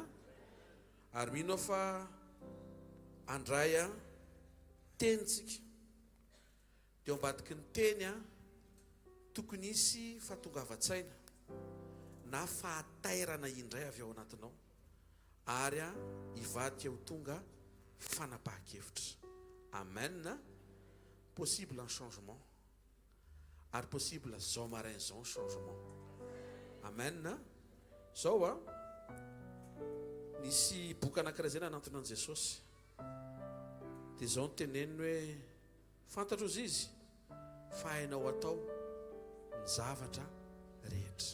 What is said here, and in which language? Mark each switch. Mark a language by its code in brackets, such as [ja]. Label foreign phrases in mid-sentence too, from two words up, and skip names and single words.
[mg] Ary mino fa andray tenitsika dia ambadiky ny teny tokony isy fahatongavan-tsaina na fahatairana indray avy ao anatinao ary hivadika ho tonga fanapahan-kevitra. Amen. [fr] Possible un changement. [mg] Ary possible zao maraina zao changement. Amen. Zao nisy boky anankiray zay nanantona an Jesosy. Dia zao no teneniny hoe fantatro izy izy fa hainao atao ny zavatra rehetra.